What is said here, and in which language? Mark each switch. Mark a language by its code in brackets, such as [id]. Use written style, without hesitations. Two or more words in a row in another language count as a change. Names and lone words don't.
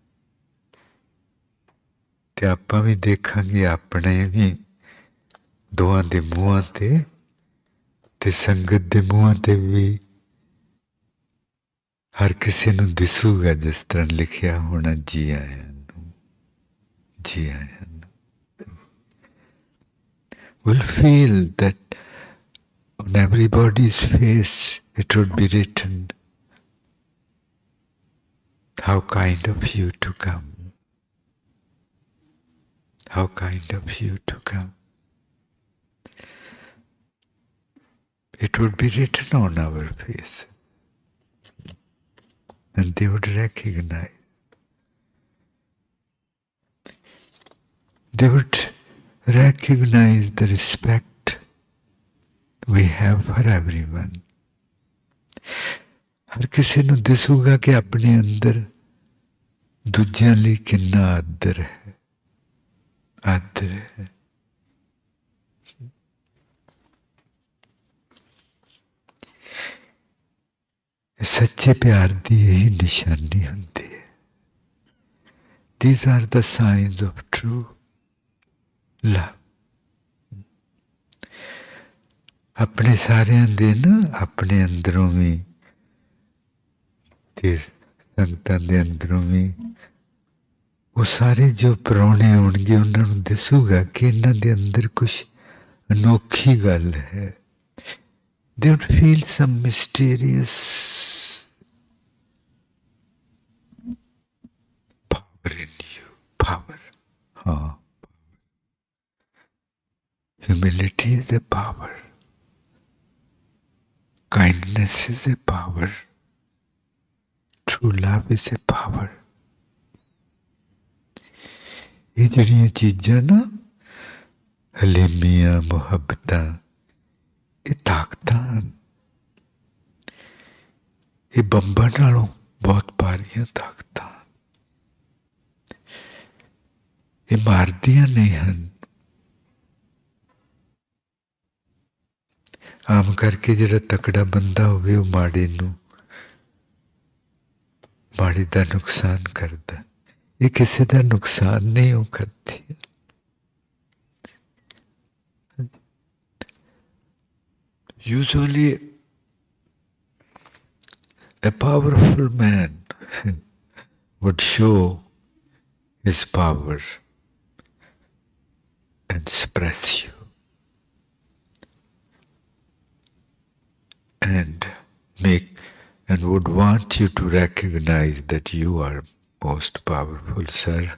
[pa] ਤੇ ਆਪਾਂ ਵੀ ਦੇਖਾਂਗੇ ਆਪਣੇ ਵੀ ਦੋਹਾਂ ਦੇ ਮੂੰਹਾਂ ਤੇ ਸੰਗਤ ਦੇ ਮੂੰਹਾਂ ਤੇ ਵੀ ਹਰ ਕਿਸੇ ਨੂੰ ਦਿਸੂਗਾ ਜਿਸ ਤਰ੍ਹਾਂ ਲਿਖਿਆ ਹੋਣਾ ਜੀ ਆਇਆਂ ਨੂੰ ਜੀ ਆਇਆਂ ਨੂੰ [en] will feel that on everybody's face it would be written how kind of you to come. How kind of you to come. It would be written on our face. And they would recognize. They would recognize the respect we have for everyone. [pa] हर किसी ਨੂੰ ਦਿਸੂਗਾ ਕਿ ਆਪਣੇ ਅੰਦਰ ਦੂਜਿਆਂ ਲਈ ਕਿੰਨਾ ਆਦਰ ਹੈ ਆਦਰ ਹੈ ਸੱਚੇ ਪਿਆਰ ਦੀ ਇਹੀ ਨਿਸ਼ਾਨੀ ਹੁੰਦੀ ਹੈ [en] These are the signs of true love. [pa] ਆਪਣੇ ਸਾਰਿਆਂ ਦੇ ਨਾ ਆਪਣੇ ਅੰਦਰੋਂ ਵੀ ਤੇ ਸੰਗਤਾਂ ਦੇ ਅੰਦਰੋਂ ਵੀ ਉਹ ਸਾਰੇ ਜੋ ਪ੍ਰਾਹੁਣੇ ਆਉਣਗੇ ਉਹਨਾਂ ਨੂੰ ਦਿਸੂਗਾ ਕਿ ਇਹਨਾਂ ਦੇ ਅੰਦਰ ਕੁਛ ਅਨੋਖੀ ਗੱਲ ਹੈ [en] they would feel some mysterious power in you power humility is a power kindness is a power true love is a power [pa] ਇਹ ਜਿਹੜੀਆਂ ਚੀਜ਼ਾਂ ਨਾ ਹਲੀਮੀਆਂ ਮੁਹੱਬਤਾਂ ਇਹ ਤਾਕਤਾਂ ਇਹ ਬੰਬਾਂ ਨਾਲੋਂ ਬਹੁਤ ਭਾਰੀਆਂ ਤਾਕਤਾਂ ਇਹ ਮਾਰਦੀਆਂ ਨਹੀਂ ਹਨ ਆਮ ਕਰਕੇ ਜਿਹੜਾ ਤਕੜਾ ਬੰਦਾ ਹੋਵੇ ਉਹ ਮਾੜੇ ਦਾ ਨੁਕਸਾਨ ਕਰਦਾ ਇਹ ਕਿਸੇ ਦਾ ਨੁਕਸਾਨ ਨਹੀਂ ਉਹ ਕਰਦੀ Usually [en] a powerful man would show his power and suppress you and would want you to recognize that you are most powerful, sir.